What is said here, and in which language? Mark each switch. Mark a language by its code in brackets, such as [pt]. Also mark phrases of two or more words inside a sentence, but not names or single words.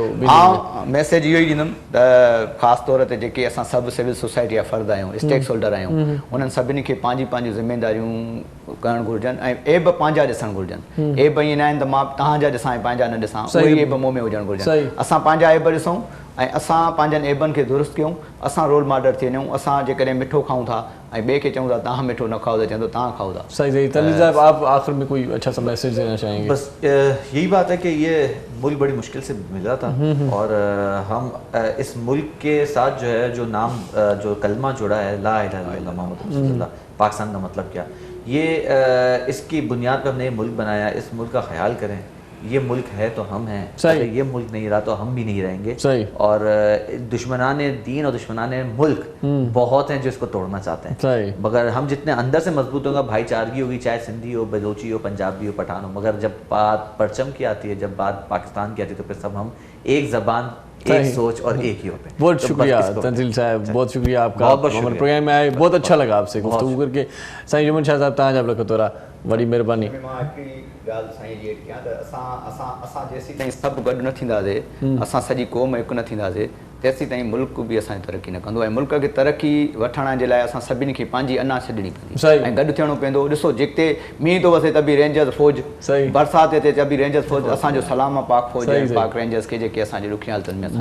[sd] हा मैसेज इहो ई ॾींदुमि त ख़ासि तौर ते जेके असां सभु [en] civil society [sd] जा फ़र्द आहियूं [en] stake holder [sd] आहियूं उन्हनि सभिनी खे पंहिंजूं ज़िमेदारियूं करणु घुरिजनि ऐं एब पंहिंजा ॾिसणु घुरिजनि एब ईअं न आहिनि त मां तव्हांजा ॾिसां ऐं पंहिंजा न ॾिसां उहे एब मुंहं में हुजणु घुरिजनि असां पंहिंजा एब ॾिसूं ऐं असां पंहिंजनि एबनि खे दुरुस्त कयूं असां [en] role model [sd] थी वञूं असां जेकॾहिं मिठो खाऊं था ऐं ॿिए खे चऊं था तव्हां मिठो न खाओ त चवंदो तव्हां खाओ था [ur] صحیح تنویر صاحب آپ آخر میں کوئی اچھا سا میسج دینا چاہیں گے بس یہی بات ہے کہ یہ ملک بڑی مشکل سے ملا تھا اور ہم اس ملک کے ساتھ جو ہے جو نام جو کلمہ جڑا ہے [ar] لا إله إلا الله محمد رسول الله [ur] پاکستان کا مطلب کیا یہ اس کی بنیاد پر ہم نے یہ ملک بنایا اس ملک کا خیال کریں یہ ملک ہے تو ہم ہیں اگر یہ ملک نہیں رہا تو ہم بھی نہیں رہیں گے اور دشمنان دین اور دشمنان ملک بہت ہیں جو اس کو توڑنا چاہتے ہیں مگر ہم جتنے اندر سے مضبوط ہوگا بھائی چارگی ہوگی چاہے سندھی ہو بلوچی ہو پنجابی ہو پٹھان ہو مگر جب بات پرچم کی آتی ہے جب بات پاکستان کی آتی ہے تو پھر سب ہم ایک زبان ایک سوچ اور ایک ہی ہوتے ہیں بہت شکریہ تنزیل صاحب بہت شکریہ آپ کا ہمارے پروگرام میں آئے بہت اچھا لگا آپ سے گفتگو کر کے [sd] साईं जुमन शाह साहब तव्हांजा बि लख तोरा वॾी महिरबानी ॻाल्हि साईं जी कयां त असां जेसीं ताईं सभु गॾु न थींदासीं असां सॼी क़ौम हिकु न थींदासीं तेसीं ताईं मुल्क बि असांजी तरक़ी न कंदो ऐं मुल्क खे तरक़ी वठण जे लाइ असां सभिनी खे पंहिंजी अना छॾणी पवंदी ऐं गॾु थियणो पवंदो ॾिसो जिते मींहुं थो वसे त बि रेंजर्स फौज बरसाति अचे त बि रेंजर्स फौज असांजो सलाम आहे पाक फौज पाक रेंजर्स खे जेके असांजी ॾुखी हालतुनि में